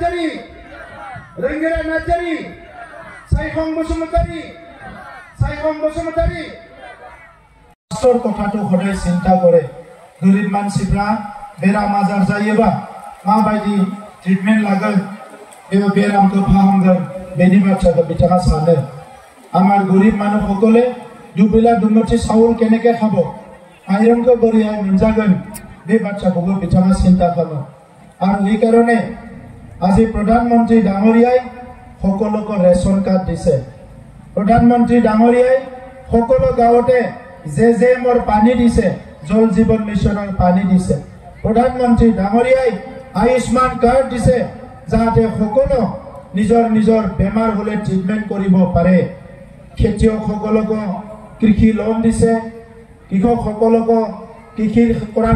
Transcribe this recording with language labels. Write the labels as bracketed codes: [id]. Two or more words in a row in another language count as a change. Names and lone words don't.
[brx] नार्जारी साइखं बसुमतारी राष्ट्र कथाखौ हदाय चिंता करे गरिब मानसिफ्रा बेराम आजार जायोबा माबायदि ट्रिटमेन्ट लागोन बे बेरामखौ फाहामगोन बेनि बाथ्राखौ बिथाङा सानो आमार [as] গৰিব মানুহসকলে দুবেলা দুমুঠি চাউল কেনেকৈ খাব [brx] माइरंखौ बोरैहाय मोनजागोन बे बाथ्राखौबो बिथाङा चिंता खालामो [as] और এই কারণে আজি প্রধানমন্ত্রী ডাঙরিয়াই সকলকে রেশন কার্ড দিছে প্রধানমন্ত্রী ডাঙরিয়াই সকল গাঁৱতে জেজেএমৰ পানী দিছে জল জীবন মিশনৰ পানী দিছে প্রধানমন্ত্রী ডাঙরিয়াই আয়ুষ্মান কার্ড দিছে যাতে সকল নিজৰ বেমাৰ হলে ট্ৰিটমেন্ট কৰিব পাৰে খেতিয়কসকলক কৃষি লোন দিছে কৃষকসকলক কৃষি কৰাৰ